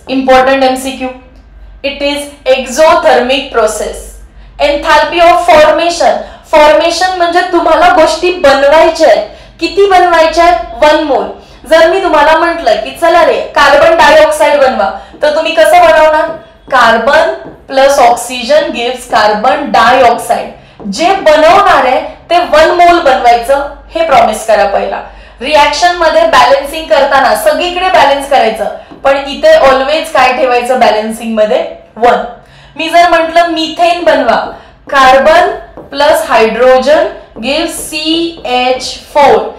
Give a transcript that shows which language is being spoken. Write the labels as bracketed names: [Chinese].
[English] Important MCQ. It is exothermic process. [Marathi] Enthalpy of formation. Formation म्हणजे तुम्हाला गोष्टी बनवायच्या आहेत. किती बनवायच्या आहेत? 1 मोल. जर मी तुम्हाला म्हटलं की चला रे कार्बन डायऑक्साइड बनवा, तर तुम्ही कसं बनवणार? [English] Carbon plus oxygen gives carbon dioxide. [Marathi] जे बनवणार आहे ते 1 मोल बनवायचं, हे प्रॉमिस करा पहिला. रिॲक्शन मध्ये बॅलन्सिंग करताना सगळीकडे बॅलन्स करायचं, पण इथे ऑलवेज काय ठेवायचं बॅलन्सिंग मध्ये? 1. मी जर म्हटलं मिथेन बनवा, carbon plus hydrogen gives CH4.